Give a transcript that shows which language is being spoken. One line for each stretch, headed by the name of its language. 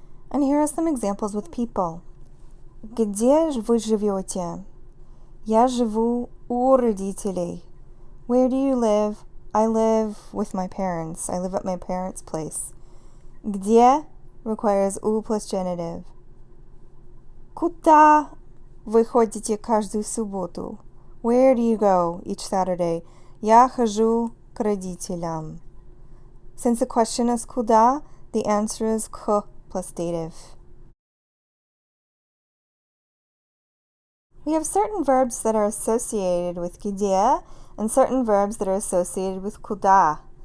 English: And here are some examples with people.
Russian: Где вы живете? Я живу у родителей.
English: Where do you live? I live with my parents. I live at my parents' place. Где requires u plus genitive.
Russian: Куда вы ходите каждую субботу?
English: Where do you go each Saturday?
Russian: Я хожу к родителям.
English: Since the question is куда, the answer is к plus dative. We have certain verbs that are associated with где and certain verbs that are associated with куда.